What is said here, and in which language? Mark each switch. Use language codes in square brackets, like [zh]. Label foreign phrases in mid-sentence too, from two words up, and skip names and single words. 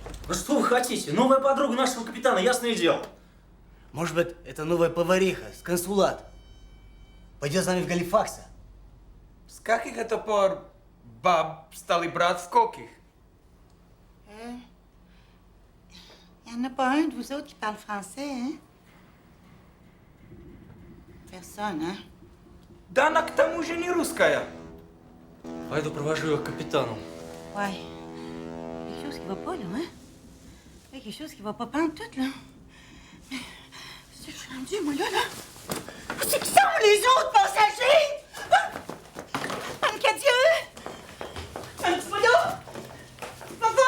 [ru] Ну что вы хотите? Новая подруга нашего капитана, ясное дело. Может быть, это новая повариха с консулата. Пойдет с нами в Галифаксе. С каких это пор баб стали брать в каких? [fr] Il n'y en a pas un de vous autres qui parle français, hein? Personne, hein? [ru] Да она к тому же не русская. Пойду провожу ее к капитану. [fr] Ouais. Quelque chose qui va pas, là, hein? Il y a quelque chose qui va pas prendre tout, là. Mais c'est que je suis rendue, moi, là. C'est qui sont les autres passagers? Anne Cadieux? Un petit peu d'eau? Papa?